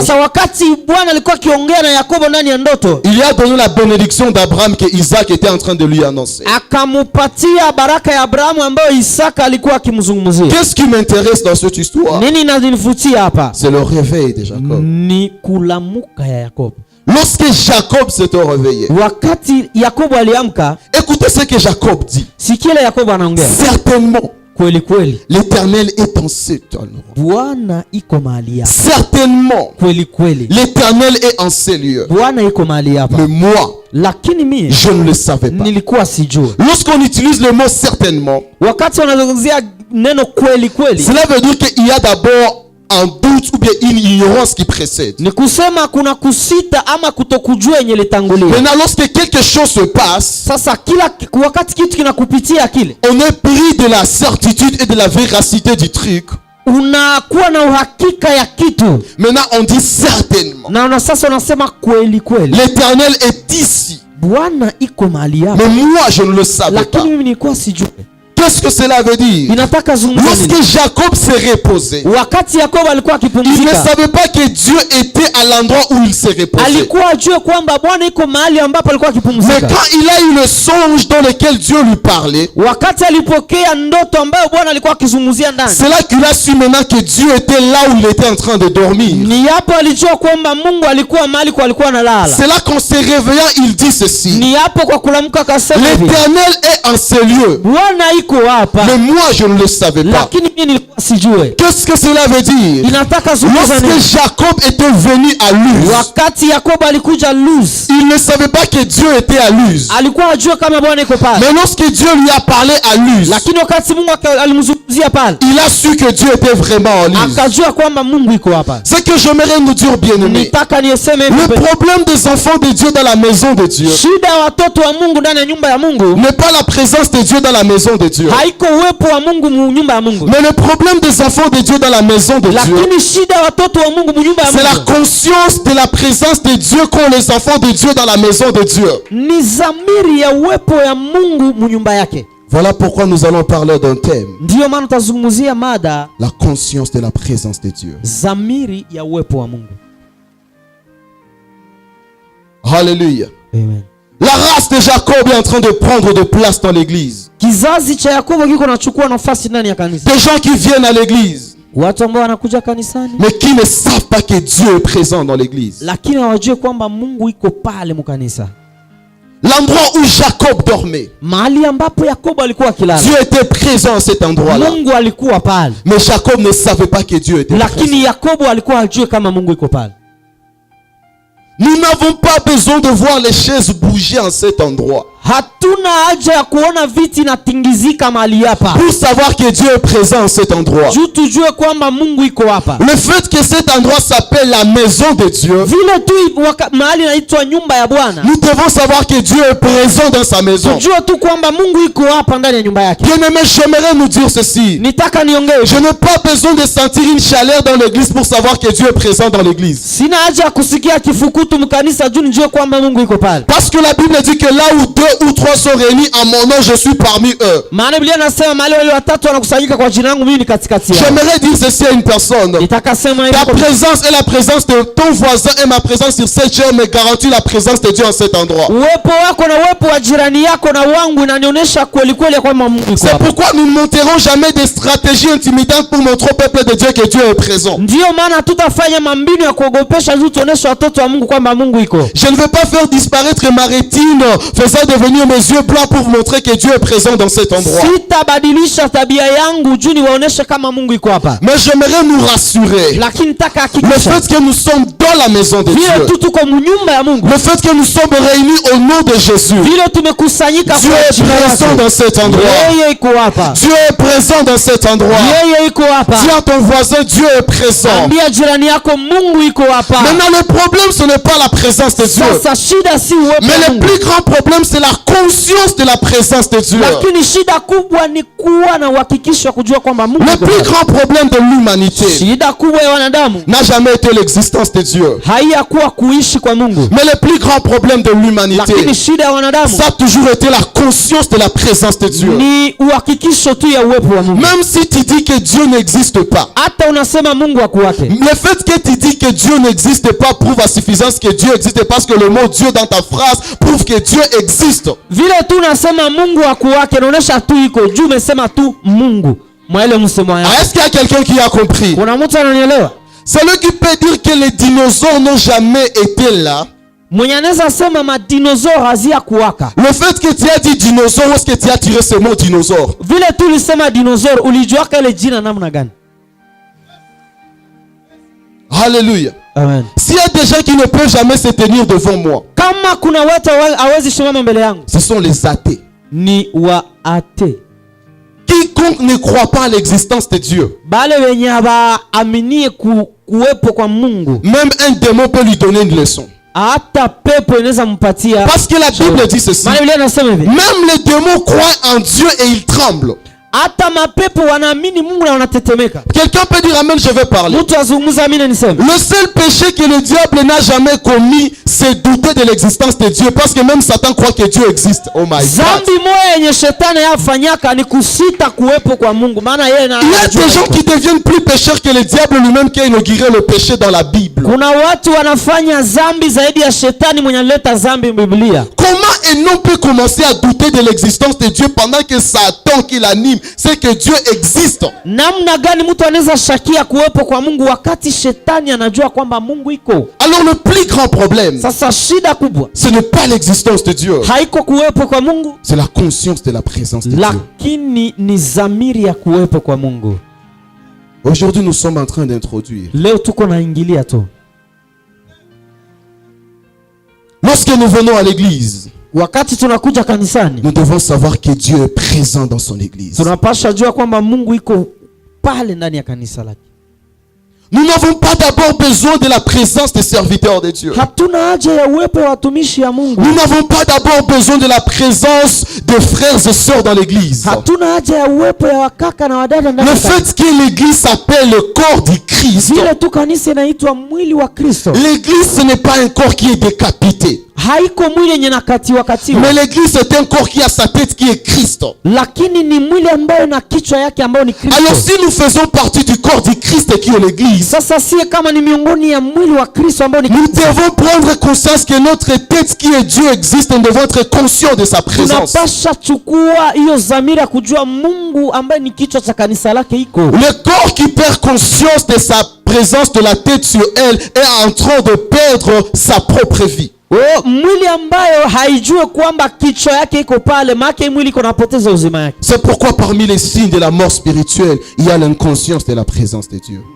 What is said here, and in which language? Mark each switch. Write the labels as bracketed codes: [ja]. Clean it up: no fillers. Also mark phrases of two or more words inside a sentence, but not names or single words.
[sw] Sasa wakati Bwana alikuwa akiongea na Yakobo ndani ya ndoto, [fr] il a donné la bénédiction d'Abraham que Isaac était en train de lui annoncer. [sw] akamupatia baraka ya Abrahamu ambayo Isaka alikuwa akimzungumzia. [fr] Qu'est-ce qui m'intéresse dans cette histoire? [sw] Nini inanivutia hapa? [fr] C'est le réveil de Jacob. [sw] Ni kulamuka ya Yakobo. [fr] Lorsque Jacob s'était réveillé, [sw] Wakati Yakobo aliamka, [fr] écoutez ce que Jacob dit. [sw] sikile Yakobo anaongea. [fr] Certainement, [sw] Kweli kweli, [fr] l'Éternel est en cet endroit. [sw] Bwana iko mahali hapa. [fr] Certainement, [sw] Kweli kweli, [fr] l'Éternel est en ces lieux. [sw] Bwana iko mahali hapa. [fr] Mais moi, [sw] Lakini mimi [fr] je ne le savais pas. [sw] nilikuwa sijua. [fr] Lorsqu'on utilise le mot certainement, [sw] Wakati wanazungumzia neno kweli kweli, [fr] cela veut dire qu'il y a d'abord un doute ou bien une ignorance qui précède. [sw] ni kusema kuna kusita ama kutokujua yenye litangulia. [fr] Maintenant, lorsque quelque chose se passe, [sw] Sasa wakati kitu kinakupitia kile, [fr] on est pris de la certitude et de la véracité du truc. [sw] unakuwa na uhakika ya kitu [fr] Maintenant, on dit certainement. [sw] na sasa unasema kweli kweli, [fr] L'Éternel est ici. [sw] Bwana iko mahali hapa. [fr] Mais moi, je ne le savais pas. [sw] Lakini mimi nilikuwa sijui. [fr] Qu'est-ce que cela veut dire? [sw] Inataka zungumza nini? [fr] Lorsque Jacob s'est reposé, [sw] Wakati Yakobo alikuwa [fr] il ne [sw] akipumzika, [fr] savait pas que Dieu était à l'endroit où il s'est reposé. [sw] alikuwa ajue kwamba Bwana iko mahali ambapo alikuwa [fr] Mais [sw] akipumzika. [fr] quand il a eu le songe dans lequel Dieu lui parlait, [sw] Wakati alipokea ndoto ambayo Bwana alikuwa akizungumzia ndani, [fr] c'est là qu'il a su maintenant que Dieu était là où il était en train de dormir. [sw] ni hapo alijua kwamba Mungu alikuwa mahali kwa alikuwa analala. [fr] C'est là qu'en se réveillant, il dit ceci: [sw] Ni hapo kwa kulamka akasema hivi, [fr] l'Éternel est en ces lieux. [sw] Bwana iko hapa, [fr] Mais moi, je ne le savais pas. [sw] lakini mimi nilikuwa sijue. [fr] Qu'est-ce que cela veut dire? [sw] Inataka zungumza [fr] Lorsque [sw] nini? [fr] Jacob était venu à Luz, [sw] Wakati Yakobo alikuja Luz, [fr] il ne savait pas que Dieu était à Luz. [sw] alikuwa ajue kama Bwana iko pale, [fr] Mais lorsque Dieu lui a parlé à Luz, [sw] lakini wakati Mungu alimzungumzia pale, [fr] il a su que Dieu était vraiment en Luz. [sw] akajua kwamba Mungu iko hapa. [fr] C'est que j'aimerais nous dire, bien-aimés, [sw] Nitaka nieseme hivi, [fr] le problème des enfants de Dieu dans la maison de Dieu [sw] shida ya watoto wa Mungu ndani ya nyumba ya Mungu [fr] n'est pas la présence de Dieu dans la maison de Dieu. [sw] haiko uwepo wa Mungu mu nyumba ya Mungu, [fr] Mais le problème des enfants de Dieu dans la maison de Dieu, [sw] lakini shida ya watoto wa Mungu mu nyumba ya [fr] c'est la [sw] Mungu [fr] conscience de la présence de Dieu qu'ont les enfants de Dieu dans la maison de Dieu. [sw] ni zamiri ya uwepo ya Mungu mu nyumba yake. [fr] Voilà pourquoi nous allons parler d'un thème: [sw] Ndiyo maana tutazungumzia mada [fr] la conscience de la présence de Dieu. [sw] zamiri ya uwepo wa Mungu. [fr] Alléluia. [sw] Amen. [fr] La race de Jacob est en train de prendre de place dans l'église. [sw] Kizazi cha Yakobo kiko nachukua nafasi ndani ya kanisa. [fr] Des gens qui viennent à l'église, [sw] Watu ambao wanakuja kanisani [fr] mais qui ne savent pas que Dieu est présent dans l'église. [sw] lakini hawajui kwamba Mungu iko pale mkanisa. [fr] L'endroit où Jacob dormait, [sw] Mahali ambapo Yakobo alikuwa akilala, [fr] Dieu était présent à cet endroit-là. [sw] Mungu alikuwa pale, [fr] Mais Jacob ne savait pas que Dieu était présent. [sw] lakini Yakobo alikuwa hajui kama Mungu iko pale. [fr] Nous n'avons pas besoin de voir les chaises bouger en cet endroit [sw] Hatuna haja ya kuona viti natingizika mahali hapa [fr] pour savoir que Dieu est présent en cet endroit. [sw] juu tujue kwamba Mungu iko hapa. [fr] Le fait que cet endroit s'appelle la maison de Dieu, [sw] Vile tu mahali inaitwa nyumba ya Bwana, [fr] nous devons savoir que Dieu est présent dans sa maison. [sw] tujue tu kwamba Mungu iko hapa ndani ya nyumba yake. [fr] Bien-aimés, j'aimerais nous dire ceci: [sw] Nitaka niongee, [fr] je n'ai pas besoin de sentir une chaleur dans l'église pour savoir que Dieu est présent dans l'église. [sw] sina haja ya kusikia kifukutu mkanisa juu nijue kwamba Mungu iko pale. [fr] Parce que la Bible dit que là où 2 ou 3 sont réunis en mon nom, je suis parmi eux. [sw] Maana Biblia inasema mahali wale watatu wanakusanyika kwa jina langu, mimi ni katikati yao. [fr] J'aimerais dire ceci à une personne: [sw] Nitaka sema hivi, [fr] ta présence et la présence de ton voisin et ma présence sur cette chair me garantit la présence de Dieu en cet endroit. [sw] uwepo wako na uwepo wa jirani yako na wangu inanionyesha kweli kweli kwamba Mungu iko [fr] C'est [sw] hapa. [fr] pourquoi nous ne monterons jamais des stratégies intimidantes pour montrer au peuple de Dieu que Dieu est présent. [sw] Ndiyo maana tutafanya mambinu ya kuogopesha juu tuoneshe watoto wa Mungu kwamba Mungu iko. [fr] Je ne veux pas faire disparaître ma rétine, faisant devenir mes yeux blancs pour montrer que Dieu est présent dans cet endroit. [sw] Sitabadilisha tabia yangu juu niwaoneshe kama Mungu iko hapa. [fr] Mais j'aimerais nous rassurer. [sw] Lakini nitaka [fr] Le [sw] hakikisha [fr] fait que nous sommes dans la maison de [sw] vile [fr] Dieu, [sw] tu tuko nyumba ya Mungu, [fr] le fait que nous sommes réunis au nom de Jésus, [sw] vile tumekusanyika [fr] Dieu [sw] kwa [fr] est [sw] jina [fr] présent [sw] lake, [fr] dans cet endroit. [sw] yeye iko hapa. [fr] Dieu est présent dans cet endroit. [sw] Yeye iko hapa. [fr] Dis à ton voisin: Dieu est présent. [sw] Ambia jirani yako Mungu iko hapa. [fr] Maintenant, le problème, ce n'est pas la présence de Dieu. [sw] Sasa shida si uwepo [fr] Mais [sw] wa [fr] le [sw] Mungu, [fr] plus grand problème, c'est la conscience de la présence de Dieu. [sw] lakini shida kubwa ni kuwa na uhakikisho wa kujua kwamba Mungu [fr] Le [sw] iko [fr] plus [sw] hapa. [fr] grand problème de l'humanité [sw] Shida kubwa ya wanadamu [fr] n'a jamais été l'existence de Dieu. [sw] haiyakuwa kuishi kwa Mungu, [fr] Mais le plus grand problème de l'humanité, [sw] lakini shida ya wanadamu [fr] ça a toujours été la conscience de la présence de Dieu. [sw] ni uhakikisho tu ya uwepo wa Mungu. [fr] Même si tu dis que Dieu n'existe pas, [sw] Hata unasema Mungu hakuwake, [fr] le fait que tu dis que Dieu n'existe pas prouve à suffisance que Dieu existe, parce que le mot Dieu dans ta phrase prouve que Dieu existe. [sw] vile tu unasema Mungu hakuwake inaonyesha tu iko juu, umesema tu Mungu mwa ile msemo Ah, yako. [fr] est-ce qu'il y a quelqu'un qui a compris? [sw] Kuna mtu ananielewa? [fr] Celui qui peut dire que les dinosaures n'ont jamais été là, [sw] Mwenye anaweza sema madinosaur hazia kuwaka. [fr] le fait que tu as dit dinosaure, où est-ce que tu as tiré ce mot dinosaure? [sw] Vile tu ulisema dinosaur, ulijuaka ile jina namna gani? [fr] Alléluia. [sw] Amen. [fr] S'il y a des gens qui ne peuvent jamais se tenir devant moi, [sw] Kama kuna watu hawezi simama mbele yangu, [fr] ce sont les athées. [sw] ni waate, [fr] Quiconque ne croit pas à l'existence de Dieu, [sw] bale wenye hawaaminie kuwepo kwa Mungu, [fr] même un démon peut lui donner une leçon. [sw] hata pepo inaweza mpatia. [fr] Parce que la Bible dit ceci: [sw] Maana Biblia inasema hivi, [fr] même les démons croient en Dieu et ils tremblent. [sw] Hata mapepo wanaamini Mungu na wanatetemeka. [fr] Quelqu'un peut dire amen, je vais parler. [sw] Mtu azungumza amina niseme. [fr] Le seul péché que le diable n'a jamais commis, c'est douter de l'existence de Dieu. Parce que même Satan croit que Dieu existe. [en] Oh my God. [sw] Zambi moja yenye shetani yafanyaka ni kusita kuwepo kwa Mungu. Maana yeye na [fr] Il y a des gens qui deviennent plus pécheurs que le diable lui-même qui a inauguré le péché dans la Bible. [sw] Kuna watu wanafanya zambi zaidi ya shetani mwenye alileta zambi Biblia. [fr] Comment un homme peut commencer à douter de l'existence de Dieu pendant que Satan qui l'anime, c'est que Dieu existe? [sw] Namna gani mtu anaweza shakia kuwepo kwa Mungu wakati shetani anajua kwamba Mungu iko? [fr] Alors le plus grand problème, [sw] Sasa shida kubwa [fr] ce n'est pas l'existence de Dieu, [sw] haiko kuwepo kwa Mungu, [fr] c'est la conscience de la présence de Dieu. [sw] lakini ni zamiri ya kuwepo kwa Mungu. [fr] Aujourd'hui, nous sommes en train d'introduire. [sw] Leo tuko naingilia tu. [fr] Lorsque nous venons à l'église, [sw] Wakati tunakuja kanisani, [fr] nous devons savoir que Dieu est présent dans son église. [sw] tunapasha jua kwamba Mungu iko pale ndani ya kanisa lake. [fr] Nous n'avons pas d'abord besoin de la présence des serviteurs de Dieu. [sw] Hatuna haja ya uwepo wa watumishi ya Mungu. [fr] Nous n'avons pas d'abord besoin de la présence des frères et sœurs dans l'église. [sw] Hatuna haja ya uwepo ya wakaka na wadada ndani [fr] Le [sw] ya kanisa. [fr] fait que l'église s'appelle le corps du Christ, [sw] Vile tu kanisa inaitwa mwili wa Kristo. [fr] l'église ce n'est pas un corps qui est décapité, [sw] Haiko mwili yenye nakatiwa katiwa. [fr] mais l'église c'est un corps qui a sa tête qui est Christ. [sw] Lakini ni mwili ambayo na kichwa yake ambayo ni Kristo. [fr] Alors si nous faisons partie du corps du Christ qui est l'église, [sw] Sasa sie kama ni miongoni ya mwili wa Kristo ambao ni [fr] nous [sw] Kristo, [fr] devons prendre conscience que notre tête qui est Dieu existe. Nous devons être conscients de sa présence. [sw] tunapasha chukua hiyo dhamira kujua Mungu ambaye ni kichwa cha kanisa lake iko. [fr] Le corps qui perd conscience de sa présence de la tête sur elle est en train de perdre sa propre vie. [sw] Mwili ambayo haijue kwamba kichwa yake iko pale, maana mwili iko napoteza uzima yake. [fr] C'est pourquoi parmi les signes de la mort spirituelle, il y a l'inconscience de la présence de Dieu.